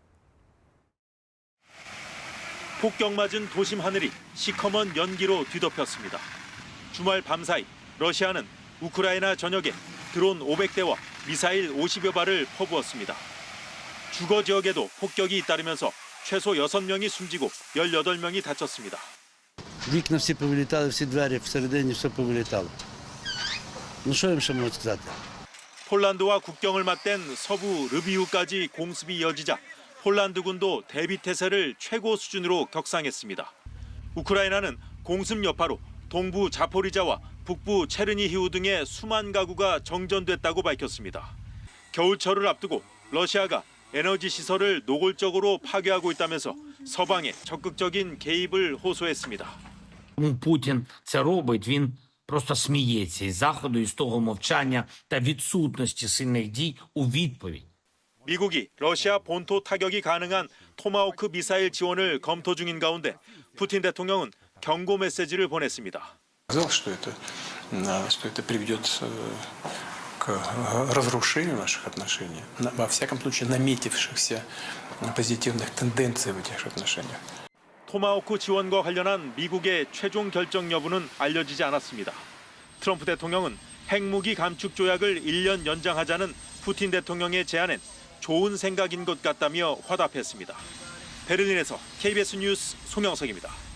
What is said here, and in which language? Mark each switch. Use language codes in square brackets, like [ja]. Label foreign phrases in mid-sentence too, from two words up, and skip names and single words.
[ko] 폭격 맞은 도심 하늘이 시커먼 연기로 뒤덮였습니다. 주말 밤사이 러시아는 우크라이나 전역에 드론 500대와 미사일 50여 발을 퍼부었습니다. 주거 지역에도 폭격이 잇따르면서 최소 6명이 숨지고 18명이 다쳤습니다. [uk] Вікна всі повилітали, всі двері всередині, все повилітало. Ну що їм ще можу сказати? [ko] 폴란드와 국경을 맞댄 서부 르비우까지 공습이 이어지자 폴란드군도 대비태세를 최고 수준으로 격상했습니다. 우크라이나는 공습 여파로 동부 자포리자와 북부 체르니히우 등의 수만 가구가 정전됐다고 밝혔습니다. 겨울철을 앞두고 러시아가 에너지 시설을 노골적으로 파괴하고 있다면서 서방에 적극적인 개입을 호소했습니다. [uk] Путін це робить, він просто сміється із Заходу, із того мовчання та відсутності сильних дій у відповідь. [ko] 미국이 러시아 본토 타격이 가능한 토마호크 미사일 지원을 검토 중인 가운데 푸틴 대통령은 경고 메시지를 보냈습니다. [ru] Сказал, что это приведет к разрушению наших отношений, во всяком случае наметившихся позитивных тенденций в этих отношениях. [ko] 토마호크 지원과 관련한 미국의 최종 결정 여부는 알려지지 않았습니다. 트럼프 대통령은 핵무기 감축 조약을 1년 연장하자는 푸틴 대통령의 제안엔 좋은 생각인 것 같다며 화답했습니다. 베를린에서 KBS 뉴스 송영석입니다.